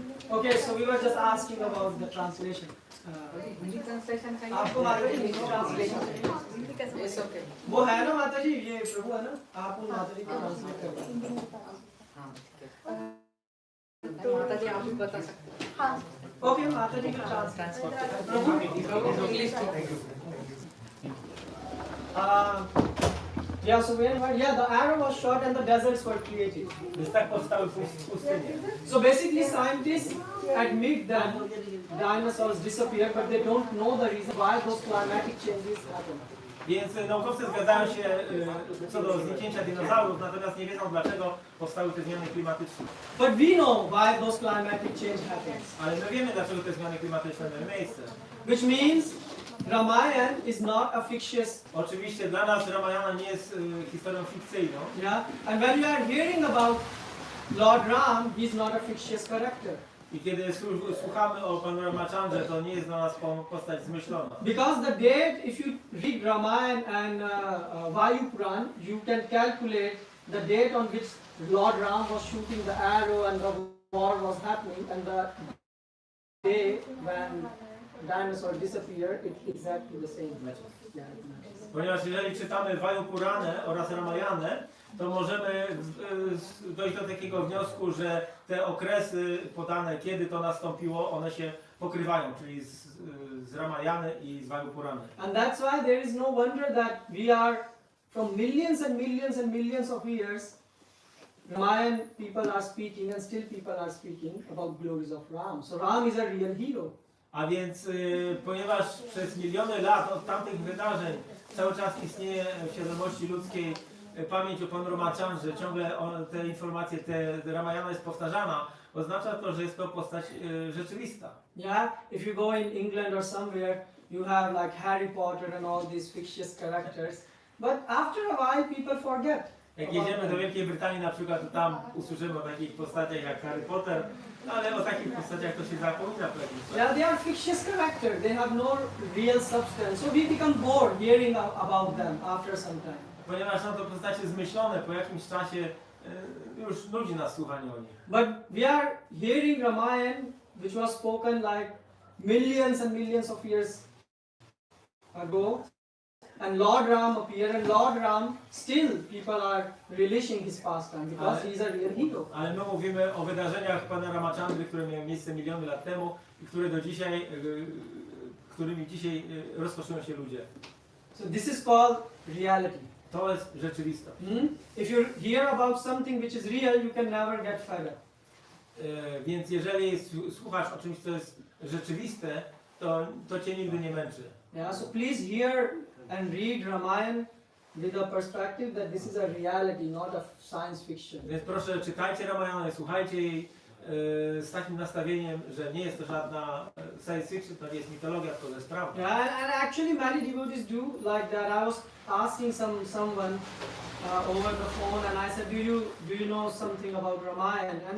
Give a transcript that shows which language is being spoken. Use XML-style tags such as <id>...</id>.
<en>Okay, so we were just asking about the translation.</en> <hi>Hindi translation चाहिए आपको माता जी Hindi translation चाहिए?</hi> <en>it's okay</en> <hi>वो है ना माता जी, ये प्रभु है ना, आप उन माता जी को ट्रांसलेट कर दो। हाँ ठीक है तो माता जी आप भी बता सकते हैं हाँ ओके, माता जी का translate Prabhu</hi> <en>English yeah, so the arrow was shot and the deserts were created.</en> <pl>Więc tak powstały pustynie.</pl> <en>So basically scientists admit that dinosaurs disappeared, but they don't know the reason why those climatic changes happen.</en> <pl>Więc naukowcy zgadzają się co do zniknięcia dinozaurów, natomiast nie wiedzą, dlaczego powstały te zmiany klimatyczne.</pl> <en>But we know why those climatic change happens.</en> <pl>Ale my wiemy, dlaczego te zmiany klimatyczne miały miejsce.</pl> <en>Which means Ramayana is not a fictitious.</en> <pl>Oczywiście dla nas Ramayana nie jest historią fikcyjną.</pl> <en>Yeah, and when you are hearing about Lord Ram, he is not a fictitious character.</en> <pl>I kiedy słuchamy o panu Ramachandrze, to nie jest dla nas postać zmyślona.</pl> <en>Because the date, if you read Ramayana and Vayu Puran, you can calculate the date on which Lord Ram was shooting the arrow and the war was happening, and the day when dinosaurs disappeared, it's exactly the same. Yeah, it matches.</en> <pl>Ponieważ jeżeli czytamy Vayu Puranę oraz Ramayanę, to możemy dojść do takiego wniosku, że te okresy podane, kiedy to nastąpiło, one się pokrywają, czyli z Ramayany i z Vayu Purany.</pl> <en>And that's why there is no wonder that we are from millions and millions and millions of years, Ramayan people are speaking and still people are speaking about glories of Ram. So Ram is a real hero.</en> <pl>A więc ponieważ przez miliony lat od tamtych wydarzeń cały czas istnieje w świadomości ludzkiej pamięć o panu Ramachandrze, ciągle te informacje, te Ramayana jest powtarzana, oznacza to, że jest to postać rzeczywista.</pl> <en>Yeah, if you go in England or somewhere, you have like Harry Potter and all these fictitious characters, but after a while people forget.</en> <pl>Jak jedziemy do Wielkiej Brytanii na przykład, to tam usłyszymy o takich postaciach jak Harry Potter, no ale o takich postaciach to się zapomina po jakimś czasie.</pl> <en>Yeah, they are fictitious characters. They have no real substance. So we become bored hearing about them after some time.</en> <pl>Ponieważ są to postacie zmyślone, po jakimś czasie już nudzi nas słuchanie o nich.</pl> <en>But we are hearing Ramayana, which was spoken like millions and millions of years ago, and Lord Ram appeared, and Lord Ram still people are relishing his pastime because he is a real hero.</en> <pl>Ale my mówimy o wydarzeniach Pana Ramachandry, które miały miejsce miliony lat temu i które do dzisiaj, którymi dzisiaj rozkoszują się ludzie.</pl> <en>So this is called reality.</en> <pl>To jest rzeczywistość.</pl> <en>If you hear about something which is real, you can never get fed up.</en> <pl>Więc jeżeli słuchasz o czymś, co jest rzeczywiste, to cię nigdy nie męczy.</pl> <en>Yeah, so please hear and read Ramayana with a perspective that this is a reality, not a science fiction.</en> <pl>Więc proszę, czytajcie Ramayana i słuchajcie jej z takim nastawieniem, że nie jest to żadna science fiction, to nie jest mitologia, tylko to jest prawda.</pl> <en>Yeah, and actually many devotees do like that. I was asking someone over the phone, and I said, do you know something about Ramayana?</en>